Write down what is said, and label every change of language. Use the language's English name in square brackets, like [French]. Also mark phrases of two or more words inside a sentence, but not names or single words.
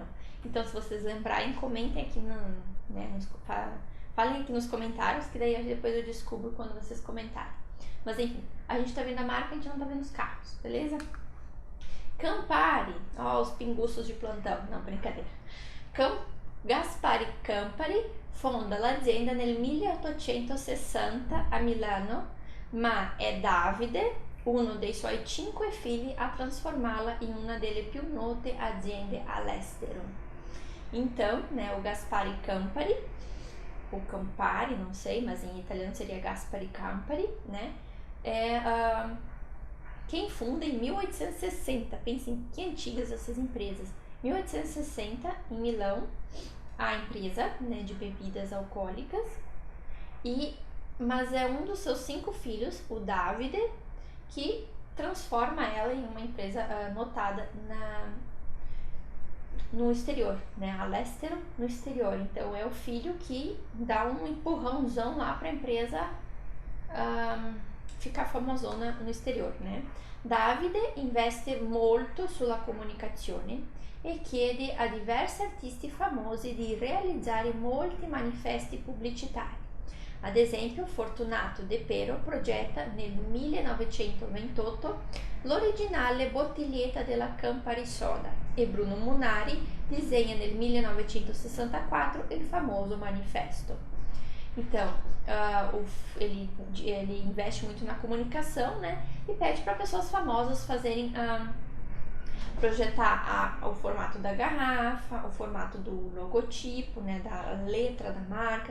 [Portuguese] Então, se vocês lembrarem, comentem aqui falem aqui nos comentários, que daí depois eu descubro quando vocês comentarem. Mas enfim, a gente tá vendo a marca, a gente não tá vendo os carros, beleza? Campari, ó, os pinguços de plantão, não, brincadeira. [Italian] Gaspari Campari fonda l'azienda nel 1860 a Milano, ma è Davide, uno dei suoi 5 figli, a trasformá-la in una delle più note aziende all'estero. [Portuguese] Então, né, o Gaspari Campari, ou Campari, não sei, mas em italiano seria Gaspari Campari, né, quem funda em 1860, pensem que antigas essas empresas, 1860 em Milão, a empresa, né, de bebidas alcoólicas, mas é um dos seus 5 filhos, o Davide, que transforma ela em uma empresa notada no exterior, né? All'estero, no exterior. Então é o filho que dá um empurrãozão lá para a empresa ficar famosona no exterior, né? [Italian] Davide investe molto sulla comunicazione e chiede a diversi artisti famosi di realizzare molti manifesti pubblicitari. Ad esempio, Fortunato De Pero progetta nel 1928 l'originale bottiglietta della Campari Soda e Bruno Munari disegna nel 1964 il famoso manifesto. [Portuguese] Então, ele investe muito na comunicação, né? E pede para pessoas famosas fazerem projetar o formato da garrafa, o formato do logotipo, né, da letra da marca.